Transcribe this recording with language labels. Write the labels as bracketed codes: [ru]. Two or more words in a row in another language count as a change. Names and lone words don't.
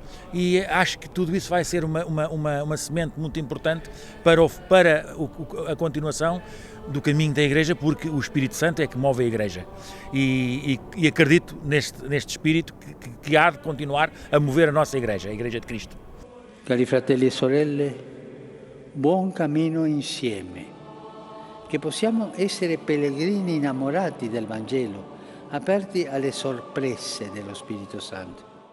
[pt] E acho que tudo isso vai ser uma semente muito importante para a continuação do caminho da Igreja, porque o Espírito Santo é que move a Igreja. E acredito neste Espírito que há de continuar a mover a nossa Igreja, a Igreja de Cristo. [it] Cari fratelli e sorelle, buon cammino insieme. Che possiamo essere pellegrini innamorati del Vangelo, aperti alle sorprese dello Spirito Santo.